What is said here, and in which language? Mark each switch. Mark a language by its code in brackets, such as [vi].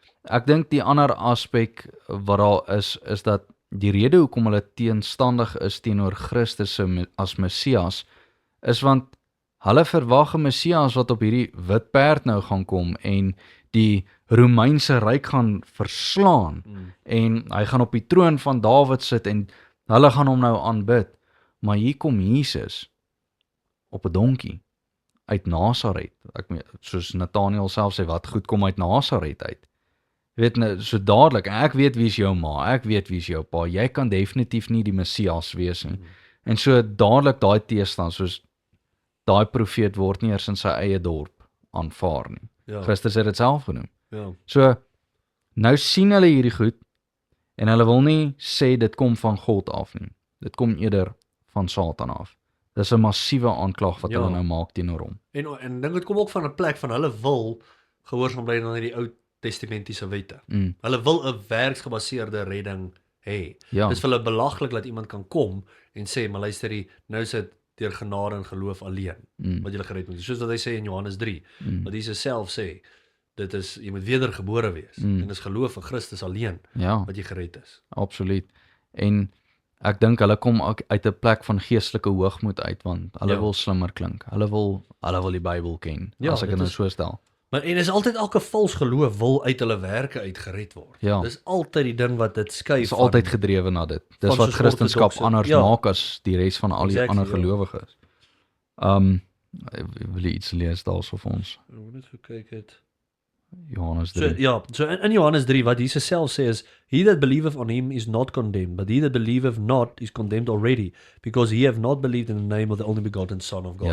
[af] Ek dink die ander aspek wat daar is dat die rede hoekom hulle teenstandig is teenoor Christus as Messias is want hulle verwag 'n Messias wat op hierdie wit perd nou gaan kom en die Romeinse ryk gaan verslaan en hy gaan op die troon van Dawid sit en hulle gaan hom nou aanbid. Maar hier kom Jesus op 'n donkie uit Nasaret. Soos Nathanael self sê, wat goed kom uit Nasaret uit. Jy weet, so dadelik, ek weet wie is jou ma, ek weet wie is jou pa, jy kan definitief nie die Messias wees nie. En so dadelik daai teestand, soos daai profeet word nie eers in sy eie dorp aanvaar nie. Ja. Christus het dit self genoem. Ja. So, nou sien hulle hierdie goed, en hulle wil nie sê dit kom van God af nie. Dit kom eerder van Satan af. Dis 'n massiewe aanklag wat hulle nou maak teenoor hom. En dink dit kom ook van 'n plek van hulle wil gehoorsaam bly aan die Ou Testamentiese wette. Hulle wil 'n werksgebaseerde redding hê. Ja. Dis vir hulle belaglik dat iemand kan kom en sê, maar luister hier, nou is dit deur genade en geloof alleen wat jy gered moet. Soos wat hy sê in Johannes 3, wat Jesus self sê, dit is jy moet wedergebore wees en dis geloof in Christus alleen wat jy gered is. Absoluut. En ek dink hulle kom uit 'n plek van geestelike hoogmoed uit want hulle wil slimmer klink. Hulle wil die Bybel ken, as ek dit nou so stel. Maar en is altyd elke vals geloof wil uit hulle werke uit gered word. Ja. Dis altyd die ding wat dit skei Dis altyd gedrewe na dit. Dis wat Christendom anders maak as die res van al die ander gelowiges. Wil jy iets lees daarso vir ons? Ek moet net gekyk het. Johannes 3. So in Johannes 3 wat Jesus self sê is, [en] he that believeth on him is not condemned, but he that believeth not is condemned already, because he have not believed in the name of the only begotten Son of God.